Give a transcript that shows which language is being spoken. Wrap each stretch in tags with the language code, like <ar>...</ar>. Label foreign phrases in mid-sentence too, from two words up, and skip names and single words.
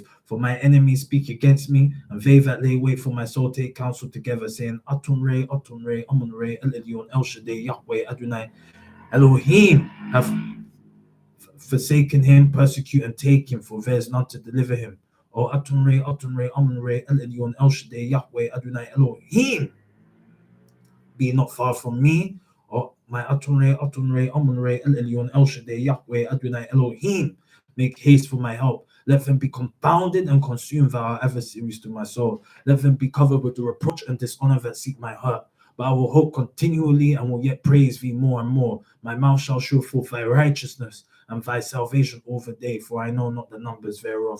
<en>For my enemies speak against me, and they that lay wait for my soul take counsel together, saying, Atunre, Atunre, Amunre, El Elyon, El Shaddai, Yahweh, Adonai, Elohim, have forsaken him, persecute and take him, for there is none to deliver him. O Atunre, Atunre, Amunre, El Elyon, El Shaddai, Yahweh, Adonai, Elohim, be not far from me. O my Atunre, Atunre, Amunre, El Elyon, El Shaddai, Yahweh, Adonai, Elohim, make haste for my help. Let them be confounded and consumed that are adversaries to my soul. Let them be covered with the reproach and dishonor that seek my hurt. But I will hope continually and will yet praise thee more and more. My mouth shall show forth thy righteousness and thy salvation all the day, for I know not the numbers thereof.</en>